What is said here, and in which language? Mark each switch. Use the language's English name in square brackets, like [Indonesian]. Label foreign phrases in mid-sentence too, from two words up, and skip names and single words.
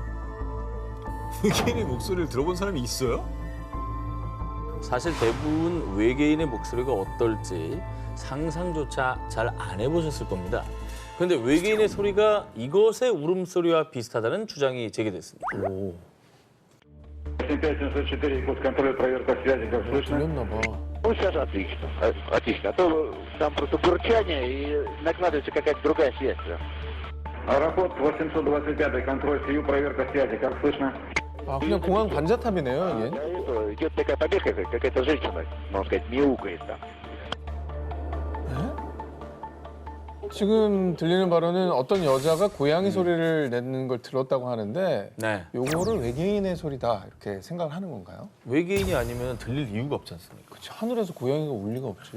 [Korean] 외계인의 목소리를 들어본 사람이 있어요? 사실 대부분 외계인의 목소리가 어떨지 상상조차 잘 안 해보셨을 겁니다. 그런데 외계인의 소리가 이것의 울음소리와 비슷하다는 주장이 제기됐습니다. [Russian] 5704 код контроля, проверка связи, как слышно? [Korean] 들렸나 봐. [Russian] Ну, сейчас отлично. Отлично. А то там просто бурчание и накладывается какая-то другая связь. Аэропорт 825, контроль СИЮ, проверка связи, как слышно? [Korean] 아, 그냥 공항 관제탑이네요, 이게. [Russian] Идет такая помеха, какая-то женщина, можно сказать, мяукает там. [Korean] 지금 들리는 바로는 어떤 여자가 고양이 소리를 내는 걸 들었다고 하는데 네. 요거를 외계인의 소리다 이렇게 생각을 하는 건가요? 외계인이 아니면 들릴 이유가 없지 않습니까? 그치, 하늘에서 고양이가 울 리가 없지.